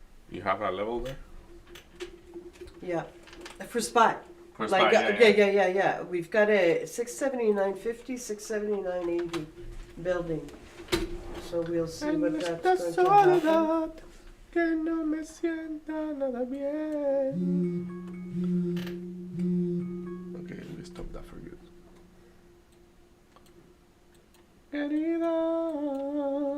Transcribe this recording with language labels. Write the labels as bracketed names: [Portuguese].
[English] You have a level there? Yeah, for SPY. For Like SPY, yeah. We've got a 679.50, 679.80 building. So we'll see what that's going to happen. [Spanish] Que no me sienta nada bien. [English] Okay, let me stop that for good. [Spanish] Querida.